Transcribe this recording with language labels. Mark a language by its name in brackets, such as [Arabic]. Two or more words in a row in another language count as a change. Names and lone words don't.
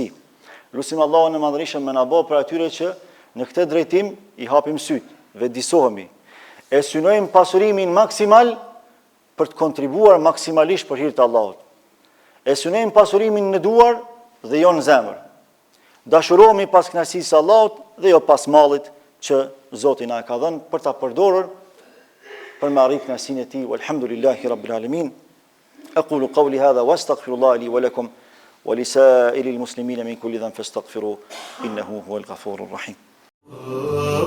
[Albanian] Lutim Allahun e madhërisëm me na bëj për atyre që në këtë drejtim i hapim sytë, vedisohemi, e synojmë pasurimin maksimal për të kontribuar maksimalisht për hir të Allahut. E synojmë pasurimin në duar dhe jo në zemër. Dashurohemi pas kënaqësisë së Allahut dhe jo pas mallit që Zoti na ka dhënë për ta përdorur për me arrit kënaqësinë e tij. [Arabic] والحمد لله رب العالمين. أقول قولي هذا وأستغفر الله لي ولكم ولسائر المسلمين من كل ذنب فاستغفروه إنه هو الغفور الرحيم.